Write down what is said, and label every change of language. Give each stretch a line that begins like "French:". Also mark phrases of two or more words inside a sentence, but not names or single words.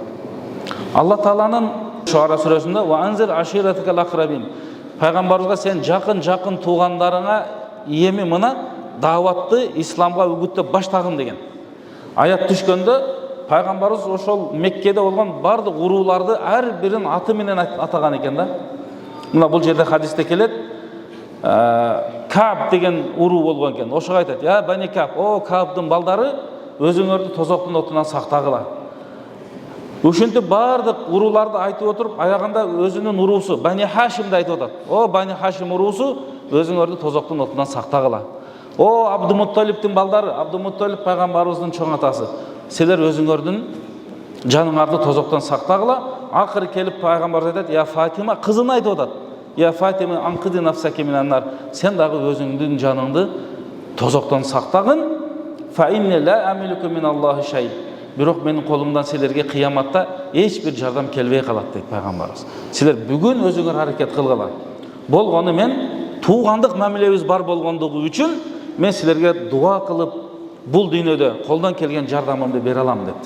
Kyrgyz: Алла Тааланын Шуара сүрөсүндө
Arabic: "وأنذر عشيرتك الأقربين",
Kyrgyz: пайгамбарыбызга сен жакын туугандарыңа эми мына дааватты исламга үгүттөп баштагын деген аят түшкөндө, пайгамбарыбыз ошол Меккеде болгон бардык урууларды ар бирин аты менен атаган экен да. Мына бул жерде хадисте келет, Каб деген уруу болгон экен. Ошого айтат:
Arabic: "يا بني كعب,
Kyrgyz: о Кабдын балдары, өзүңөрдү тозоктун отунан сактагыла." Ушинтип бардык урууларды айтып отуруп, аягында өзүнүн уруусу Бани Хашимди айтып атат. "О Бани Хашим уруусу, өзүңөрдү тозоктун отунан сактагыла." "О Абдумутталиптин балдары, Абдумутталип пайгамбарыбыздын чоң атасы, силер өзүңөрдүн жаныңарды тозоктон сактагыла." Акыры келип пайгамбарыбыз айтат: "Я Фатима", кызын айтып атат:
Arabic: "يا فاطمة أنقذي نفسك من النار",
Kyrgyz: сен дагы өзүңдүн жаныңды тозоктон сактагын.
Arabic: "فإني لا أملك من الله شيئا",
Kyrgyz: бирок менин колумдан силерге кыяматта эч бир жардам келбей калат дейт пайгамбарыбыз. Силер бүгүн өзүңөр аракет кылгыла. Болгону мен туугандык мамилебиз бар болгондугу үчүн мен силерге дуа кылып, бул дүйнөдө колдон келген жардамымды бере алам дептир.